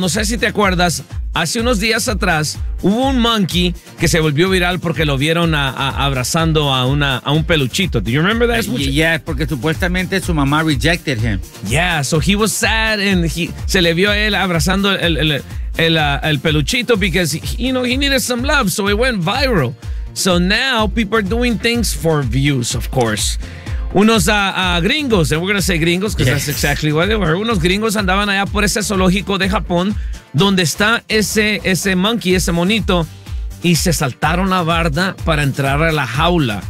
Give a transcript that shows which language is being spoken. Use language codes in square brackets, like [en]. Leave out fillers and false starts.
[es] No sé si te acuerdas, hace unos días atrás hubo un monkey que se volvió viral porque lo vieron abrazando a un peluchito. [en] Do you remember that? [es] Yeah, porque supuestamente su mamá [en] rejected him. Yeah, so he was sad and [es] se le vio a él abrazando el peluchito [en] because, you know, he needed some love, so it went viral. So now people are doing things for views, of course. [es] Unos gringos, [en] and we're going to say gringos because yes, that's exactly what they were. [es] Unos gringos andaban allá por ese zoológico de Japón donde está ese monkey, ese monito, y se saltaron la barda para entrar a la jaula.